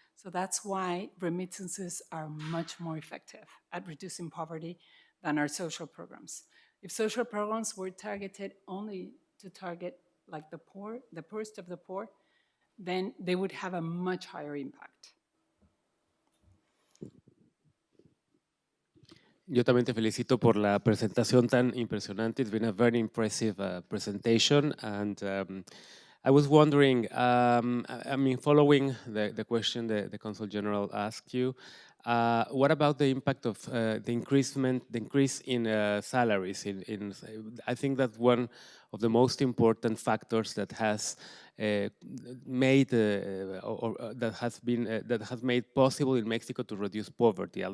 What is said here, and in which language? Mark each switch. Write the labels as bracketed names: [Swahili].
[English] So that's why remittances are much more effective at reducing poverty than our social programs. If social programs were targeted only to target like the poor, the poorest of the poor, then they would have a much higher impact. [Spanish] Yo también te felicito por la presentación tan impresionante. [English] It's been a very impressive presentation. And I was wondering, following the question the Consul General asked you, What about the impact of the increase in salaries? I think that one of the most important factors that has made that has made possible in Mexico to reduce poverty.